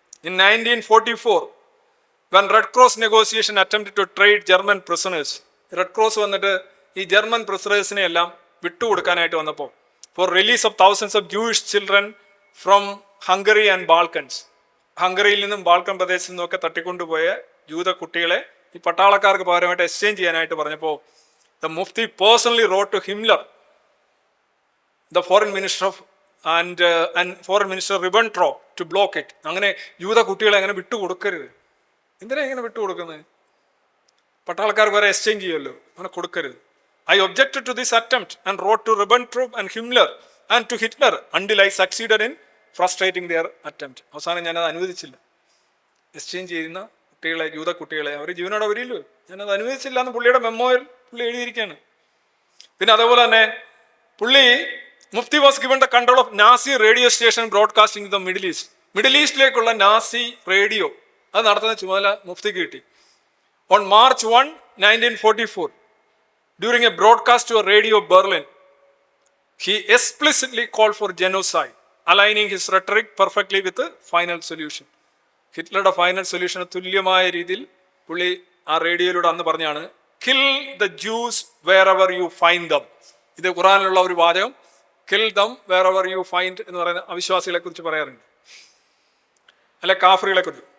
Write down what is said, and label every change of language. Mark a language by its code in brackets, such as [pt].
[en] in 1944 when Red Cross negotiation attempted to trade German prisoners, [ml] red cross വന്നിട്ട് ഈ German പ്രിസണേഴ്സിനെ എല്ലാം വിട്ടുകൊടുക്കാനായിട്ട് വന്നപ്പോൾ, [en] for release of thousands of Jewish children from Hungary and Balkans, [ml] ഹംഗറിയിൽ നിന്നും Balkan പ്രദേശത്തു നിന്നൊക്കെ തട്ടിക്കൊണ്ടുപോയ ജൂത കുട്ടികളെ ഈ പട്ടാളക്കാർക്ക് പകരമായിട്ട് എക്സ്ചേഞ്ച് ചെയ്യാനായിട്ട് പറഞ്ഞപ്പോൾ, [en] the Mufti personally wrote to Himmler, the foreign minister of and foreign minister Ribbentrop, to block it. [ml] അങ്ങനെ ജൂത കുട്ടികളെ അങ്ങനെ വിട്ടുകൊടുക്കരുത്. എന്തിനാ ഇങ്ങനെ വിട്ടുകൊടുക്കുന്നത്? പട്ടാളക്കാർക്ക് വരെ എക്സ്ചേഞ്ച് ചെയ്യുമല്ലോ, അങ്ങനെ കൊടുക്കരുത്. [en] I objected to this attempt and wrote to Ribbentrop and Himmler and to Hitler until I succeeded in frustrating their attempt. [ml] അവസാനം ഞാനത് അനുവദിച്ചില്ല. എക്സ്ചേഞ്ച് ചെയ്യുന്ന കുട്ടികളെ, ജൂത കുട്ടികളെ, അവർ ജീവനോടെ വരില്ലോ, ഞാനത് അനുവദിച്ചില്ല എന്ന് പുള്ളിയുടെ മെമ്മോയിൽ പുള്ളി എഴുതിയിരിക്കുകയാണ്. പിന്നെ അതേപോലെ തന്നെ പുള്ളി [en] Mufti was given the control of Nazi radio station broadcasting in the Middle East. [ml] Middle ഈസ്റ്റിലേക്കുള്ള Nazi radio അത് നടത്തുന്ന ചുമതല മുഫ്തിക്ക് കിട്ടി. [en] On March 1, 1944, during a broadcast to Radio Berlin, he explicitly called for genocide, aligning his rhetoric perfectly with the final solution. [ml] ഹിറ്റ്ലറുടെ final സൊല്യൂഷന് തുല്യമായ രീതിയിൽ പുള്ളി ആ റേഡിയോയിലൂടെ അന്ന് പറഞ്ഞാണ്, [en] Kill the Jews wherever you find them. [ml] ഇത് ഖുറാനിലുള്ള ഒരു വാചകം, [en] kill them wherever you find [ml] എന്ന് പറയുന്ന അവിശ്വാസികളെ കുറിച്ച് പറയാറുണ്ട്, അല്ലെ കാഫറുകളെ കുറിച്ച്.